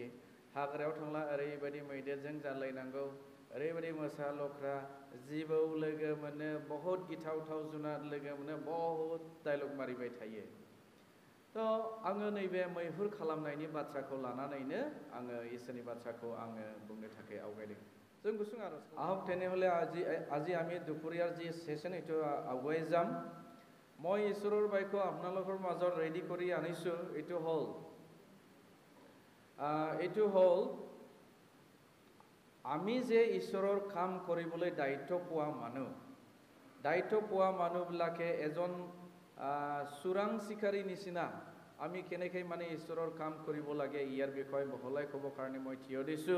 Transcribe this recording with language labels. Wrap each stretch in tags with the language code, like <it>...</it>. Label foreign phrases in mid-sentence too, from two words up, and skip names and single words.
<brx>हाग्रायाव थांला ओरैबायदि मैदेरजों जालायनांगौ, ओरैबायदि मोसा लख्रा, जिबौ लोगो मोनो, बहुद गिथावथाव जुनार लोगो मोनो, बहुद डायलग मारिबाय थायो। आङो नैबे मैहुर खालामनायनि बाथ्राखौ लानानैनो आङो इसोरनि बाथ्राखौ आङो बुंनो थाखाय आवगायदों। जों गुसुं आरज</brx> <as>আহক তেনেহ'লে আজি আমি দুপৰীয়াৰ যি সেশন এইটো আগুৱাই যাম। মই ঈশ্বৰৰ বাক্য আপোনালোকৰ মাজত ৰেডি কৰি আনিছোঁ। এইটো হ'ল আমি যে ঈশ্বৰৰ কাম কৰিবলৈ দায়িত্ব পোৱা মানুহবিলাকে এজন চোৰাং চিকাৰী নিচিনা আমি কেনেকৈ মানে ঈশ্বৰৰ কাম কৰিব লাগে ইয়াৰ বিষয়ে বহলাই ক'ব কাৰণে মই থিয় দিছোঁ।</as>